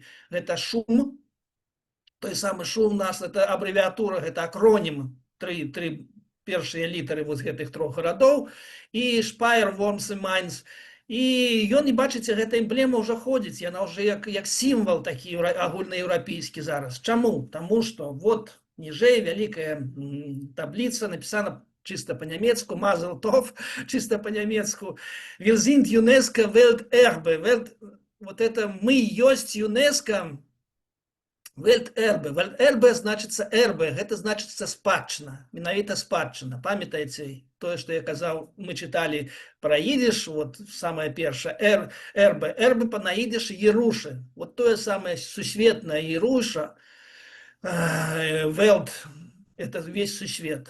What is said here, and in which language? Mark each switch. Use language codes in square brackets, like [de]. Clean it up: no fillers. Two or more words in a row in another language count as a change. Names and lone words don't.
[be] Гэта шум, той самы шум у нас, это абрэвіатура, гэта акронім, тры першыя літары вот гэтых трох гарадоў, і Шпайер, Вормс і Майнц. І ён, і бачыце, гэта эмблема ўжо ходзіць, яна ўжо як сімвал такі агульнаеўрапейскі зараз. Чаму? Таму што вот ніжэй вялікая табліца, напісана [ru] чисто по-немецку, [be] Мазел Тов, [ru] чисто по-немецку. [de] Wir sind UNESCO Welterbe. [ru] Вот это мы есть ЮНЕСКО, Вельтэрбе. [be] Вельтэрбе значыцца эрбе, гэта значыцца спадчына, менавіта спадчына. Памятаеце тое, што я казаў, мы чыталі пра ідыш, вот самае першае, эрбе. Эрбе на ідыш Еруши. Вот тое самае сусветнае Еруша, Велт, [ru] это весь [be] сусвет.